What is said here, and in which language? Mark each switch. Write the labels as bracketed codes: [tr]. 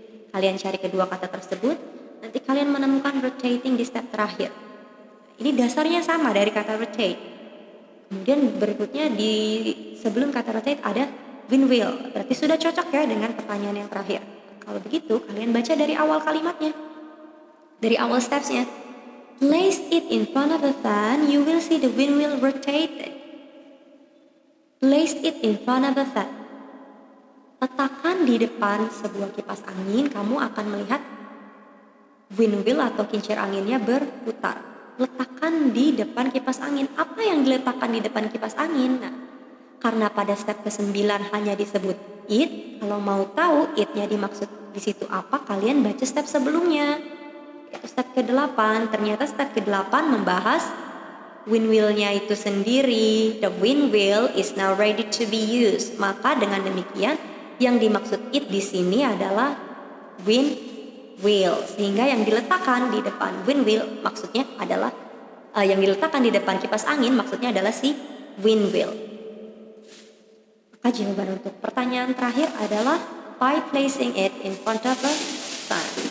[id] Kalian cari kedua kata tersebut, nanti kalian menemukan rotating di step terakhir. Ini dasarnya sama dari kata rotate. Kemudian berikutnya di sebelum kata rotate ada windmill. Berarti sudah cocok ya dengan pertanyaan yang terakhir. Kalau begitu, kalian baca dari awal kalimatnya, dari awal stepsnya. [en] Place it in front of the fan, you will see the windmill rotating. Place it in front of the fan. [id] Letakkan di depan sebuah kipas angin, kamu akan melihat windmill atau kincir anginnya berputar. Letakkan di depan kipas angin. Apa yang diletakkan di depan kipas angin? Nah, karena pada step ke-9 hanya disebut it, kalau mau tahu it-nya dimaksud di situ apa, kalian baca step sebelumnya. Itu step ke-8, ternyata step ke-8 membahas windmill-nya itu sendiri. [en] The windmill is now ready to be used. [id] Maka dengan demikian yang dimaksud it di sini adalah windmill. Sehingga yang diletakkan di depan windmill maksudnya adalah yang diletakkan di depan kipas angin maksudnya adalah si windmill. Maka jawaban untuk pertanyaan terakhir adalah [en] by placing it in front of the sun.